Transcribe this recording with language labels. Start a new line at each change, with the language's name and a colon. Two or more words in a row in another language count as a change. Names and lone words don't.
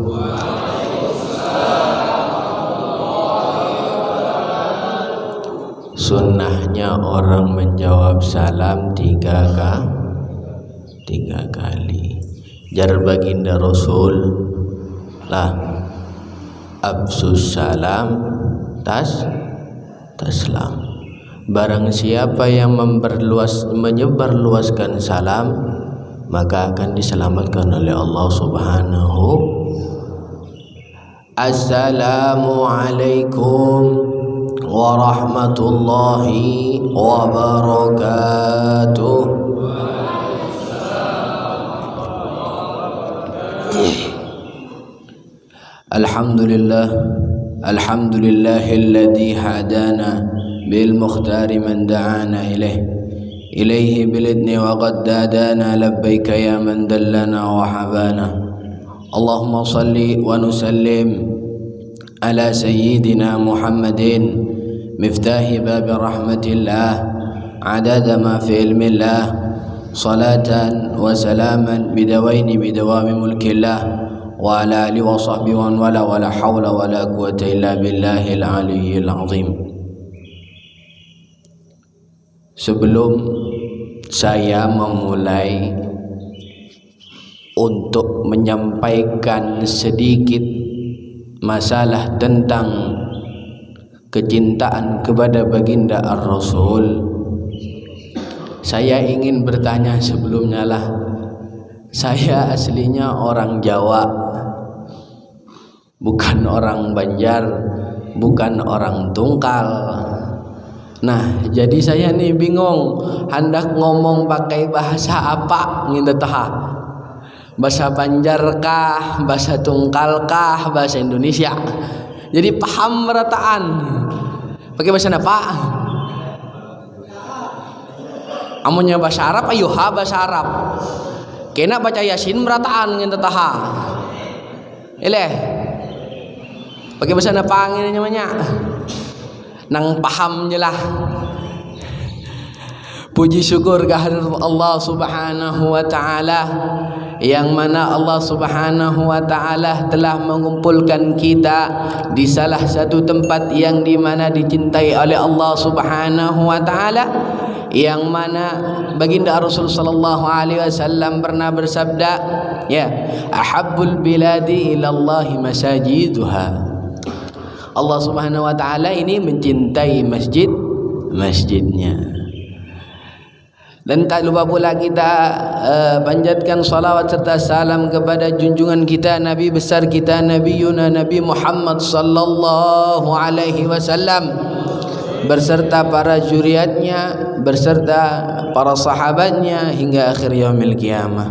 Indonesian: Sunnahnya orang menjawab salam tiga kali. Jar baginda Rasul lah,
Arabic: أفشوا السلام تسلموا.
Indonesian: Barang siapa yang menyebarluaskan salam, maka akan diselamatkan oleh
Arabic: الله سبحانه. السلام عليكم ورحمة الله وبركاته. الحمد لله، الحمد لله الذي هدانا بالمختار من دعانا إليه بالإذن وقد ددانا لبيك يا من دلنا وحبانا. اللهم صل ونسلم على سيدنا محمد مفتاح باب رحمة الله عدد ما في علم الله صلاة وسلاما بدوائن بدوام ملك الله وعلى آله وصحبه و ولا حول ولا قوة إلا بالله العلي العظيم.
Indonesian: Sebelum saya memulai untuk menyampaikan sedikit masalah tentang kecintaan kepada baginda Ar-Rasul, saya ingin bertanya sebelumnya lah. Saya aslinya orang Jawa, bukan orang Banjar, bukan orang Tungkal. Nah, jadi saya nih bingung hendak ngomong pakai bahasa apa gitu tah. Bahasa Banjar kah, bahasa Tungkal kah, bahasa Indonesia. Jadi paham merataan. Pakai bahasa apa? Amunnya bahasa Arab ayuha bahasa Arab. Kena baca Yasin merataan gitu tah. Ileh. Pakai bahasa apa ini namanya? Nang paham jelah. Puji syukur kehadirat
Arabic: الله سبحانه وتعالى,
Indonesian: yang mana
Arabic: الله سبحانه وتعالى
Indonesian: telah mengumpulkan kita di salah satu tempat yang dimana dicintai oleh
Arabic: الله سبحانه وتعالى,
Indonesian: yang mana baginda Rasul
Arabic: صلى الله عليه وسلم
Indonesian: pernah bersabda,
Arabic: يا، أحب البلاد إلى الله مساجدها. الله سبحانه وتعالى
Indonesian: ini mencintai masjidnya. Dan tak lupa pula kita panjatkan salawat serta salam kepada junjungan kita, Nabi besar kita, Nabi Muhammad
Arabic: صلى الله عليه وسلم,
Indonesian: berserta para zuriatnya, berserta para sahabatnya hingga akhir
Arabic: يوم القيامة.